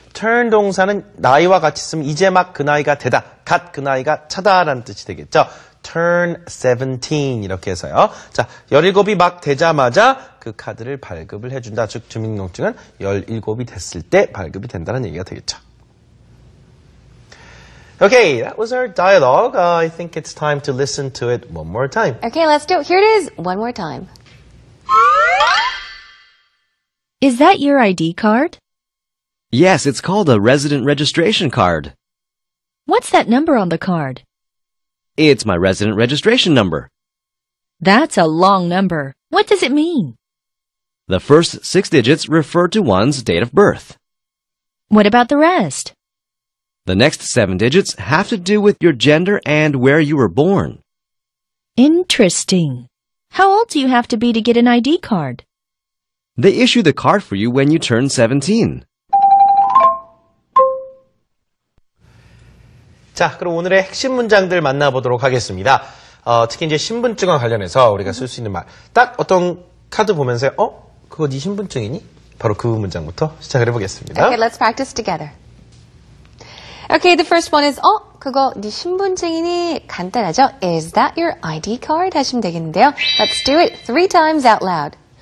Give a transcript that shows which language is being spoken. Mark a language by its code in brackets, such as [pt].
[ko] turn 동사는 나이와 같이 쓰면 이제 막 그 나이가 되다. 갓 그 나이가 차다라는 뜻이 되겠죠. turn 17 이렇게 해서요. 자, 17이 막 되자마자 그 카드를 발급을 해준다. 즉 주민등록증은 17이 됐을 때 발급이 된다는 얘기가 되겠죠. [en] Okay, that was our dialogue. I think it's time to listen to it one more time. Okay, let's do it. Here it is, one more time. Is that your ID card? Yes, it's called a resident registration card. What's that number on the card? It's my resident registration number. That's a long number. What does it mean? The first 6 digits refer to one's date of birth. What about the rest? The next 7 digits have to do with your gender and where you were born. Interesting. How old do you have to be to get an ID card? They issue the card for you when you turn 17. [ko] 자, 그럼 오늘의 핵심 문장들 만나보도록 하겠습니다. 특히 이제 신분증과 관련해서 우리가 쓸 수 있는 말. 딱 어떤 카드 보면서, 그거 네 신분증이니? 바로 그 문장부터 시작을 해보겠습니다. [en] Okay, let's practice together. Okay, the first one is, [ko] 그거 네 신분증이니? 간단하죠? [en] Is that your ID card? [ko] 하시면 되겠는데요. [en] Let's do it 3 times out loud.